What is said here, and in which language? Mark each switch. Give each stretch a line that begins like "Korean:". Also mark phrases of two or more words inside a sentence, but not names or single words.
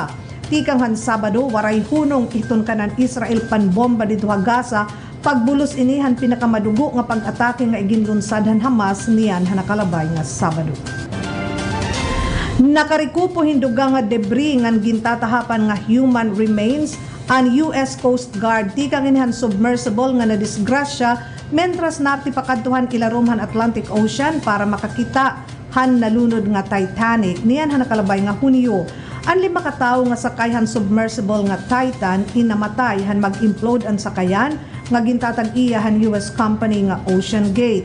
Waray: Tikang han Sabado waray hunong iton kanan Israel panbomba dito ha Gaza pagbulos inihan pinakamadugo nga pag-atake nga iginlunsad han Hamas niyan ha nakalabay nga Sabado. Nakarikupo hinduga nga debris ngan gintatahapan nga human remains ang US Coast Guard tikang inihan submersible nga nadisgrasya mentras napipakadtuhan ilarom han Atlantic Ocean para makakita han nalunod nga Titanic niyan han nakalabay nga Hunyo. Ang 5 katao nga sakay han submersible nga Titan inamatay han mag-implode ang sakayan nga gintatag-iya han US company nga Ocean Gate.